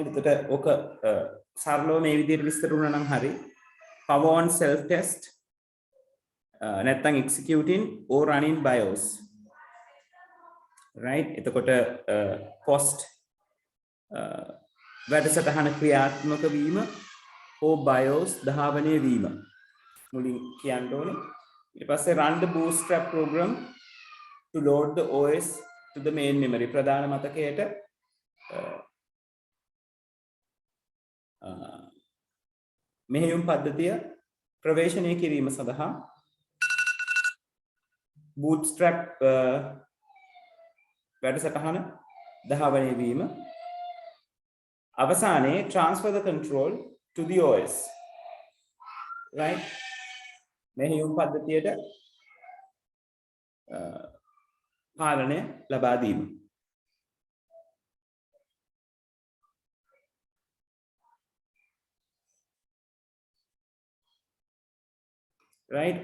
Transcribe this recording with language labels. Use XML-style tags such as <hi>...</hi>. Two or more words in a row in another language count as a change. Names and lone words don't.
<si>එතකොට ඔක සරලව මේ විදිහට විස්තර වුණා නම් හරි.</si> <en>power on self test නැත්නම් executing or running BIOS. right.</en> <si>එතකොට post වැඩසටහන ක්‍රියාත්මක වීම හෝ BIOS ධාවනය වීම මුලින් කියන්න ඕනේ. ඊට පස්සේ</si> <en>run the bootstrap program to load the OS to the main memory.</en> <si>ප්‍රධාන මතකයට මෙහෙයුම් පද්ධතිය ප්‍රවේශණය කිරීම සඳහා bootstrap වැඩසටහන ධාවනය වීම අවසානයේ</si> <en>transfer the control to the OS. right?</en> <si>මෙහෙයුම් පද්ධතියට පාලනය ලබා දීම.</si> <en>right?</en>